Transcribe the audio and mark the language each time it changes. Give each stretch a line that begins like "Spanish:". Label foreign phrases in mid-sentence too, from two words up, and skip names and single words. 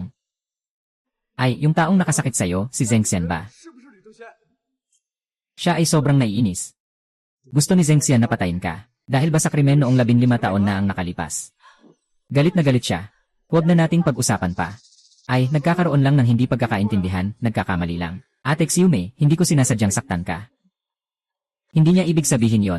Filipino: Ay, yung taong nakasakit sa'yo, si Zheng Xian ba?
Chinese: 是不是李正贤？
Filipino: Siya ay sobrang naiinis. Gusto ni Zheng Xian na patayin ka, dahil ba sa krimen noong 15 taon na ang nakalipas. Galit na galit siya. Huwag na nating pag-usapan pa. Ay, nagkakaroon lang ng hindi pagkakaintindihan, nagkakamali lang. Ate Xiume, hindi ko sinasadyang saktan ka. Hindi niya ibig sabihin yon.